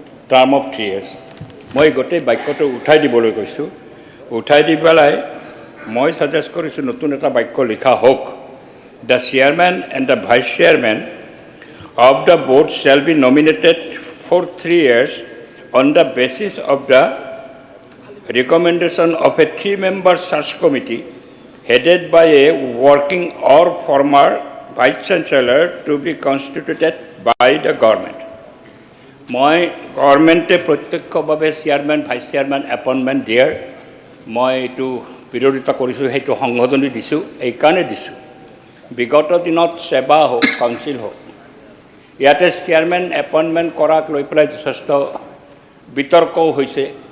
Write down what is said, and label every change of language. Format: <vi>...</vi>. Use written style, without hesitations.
<en>term of 3 years</en> <as>মই গোটেই বাক্যটো উঠাই দিবলৈ কৈছোঁ উঠাই দি পেলাই মই ছাজেষ্ট কৰিছোঁ নতুন এটা বাক্য লিখা হওক</as> <en>The chairman and the vice chairman of the board shall be nominated for 3 years on the basis of the recommendation of a 3-member search committee headed by a working or former Vice Chancellor to be constituted by the government.</en> <as>মই গভৰ্ণমেণ্টে প্ৰত্যক্ষভাৱে chairman vice chairman appointment দিয়াৰ মই এইটো বিৰোধিতা কৰিছোঁ, সেইটো সংশোধনী দিছোঁ। এইকাৰণে দিছোঁ বিগত দিনত সেৱা হওক কাউন্সিল হওক ইয়াতে চেয়াৰমেন এপইণ্টমেণ্ট কৰাক লৈ পেলাই যথেষ্ট বিতৰ্কও হৈছে।</as>